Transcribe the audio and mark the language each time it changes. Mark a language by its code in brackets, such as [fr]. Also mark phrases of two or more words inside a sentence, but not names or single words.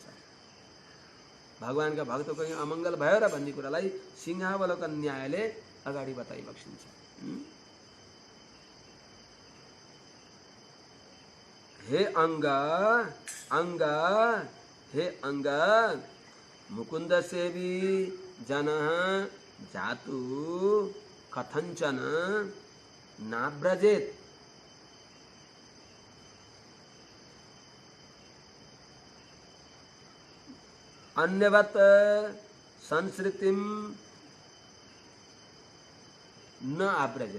[ne] भगवानका भक्तको अमङ्गल भयो र भन्ने कुरालाई सिंहावलोकन न्यायले अगाडि बताइबक्सिन्छ। [sa] हे अङ्ग, अङ्ग, हे अङ्ग, मुकुंद सेवी जनः जातु कथंचन नाब्रजेत। अन्यवत संस्कृतिम न आब्रजेत।